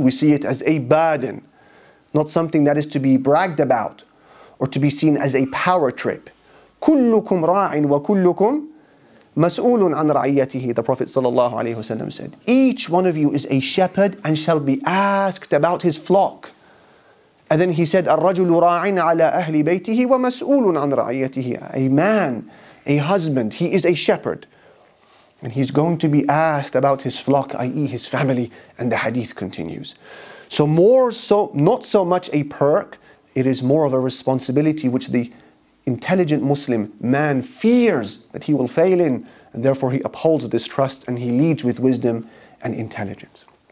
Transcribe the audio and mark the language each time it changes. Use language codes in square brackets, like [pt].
[en] We see it as a burden, not something that is to be bragged about or to be seen as a power trip. [ar] كُلُّكُمْ رَاعٍ وَكُلُّكُمْ مَسْئُولٌ عَنْ رَعِيَّتِهِ. [en] The Prophet ﷺ said, each one of you is a shepherd and shall be asked about his flock. And then he said, [ar] الرَّجُلُ رَاعٍ عَلَى أَهْلِ بَيْتِهِ وَمَسْئُولٌ عَنْ رَعِيَّتِهِ. [en] A man, a husband, he is a shepherd, and he's going to be asked about his flock, i.e. his family, and the hadith continues. So not so much a perk, it is more of a responsibility which the intelligent Muslim man fears that he will fail in, and therefore he upholds this trust and he leads with wisdom and intelligence.